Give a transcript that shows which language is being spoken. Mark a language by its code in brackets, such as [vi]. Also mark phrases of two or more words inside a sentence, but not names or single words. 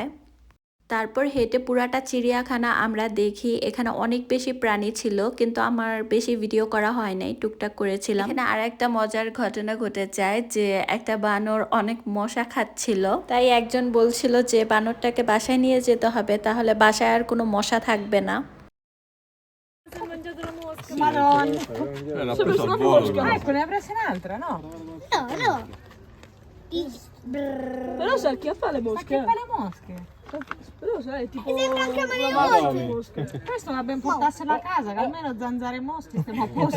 [bn] তারপর হেঁটে পুরাটা চিড়িয়াখানা আমরা দেখি, এখানে অনেক বেশি প্রাণী ছিল, কিন্তু আমার বেশি ভিডিও করা হয় নাই, টুকটাক করেছিলাম। এখানে আর একটা মজার ঘটনা ঘটে যায় যে একটা বানর অনেক মশা খাচ্ছিল, তাই একজন বলছিল যে বানরটাকে বাসায় নিয়ে যেতে হবে, তাহলে বাসায় আর কোনো মশা থাকবে না। [it] Madonna. L'ha Sono preso una al volo. mosca. Ecco, ne ha presa un'altra, no? No. Però sa acchiappa le mosche. Acchiappa le mosche. Però sai, tipo sembra anche a me le una mano mosche. di mosche. Questo l'abbiamo portassero a casa, che almeno zanzare e mosche stiamo a posto.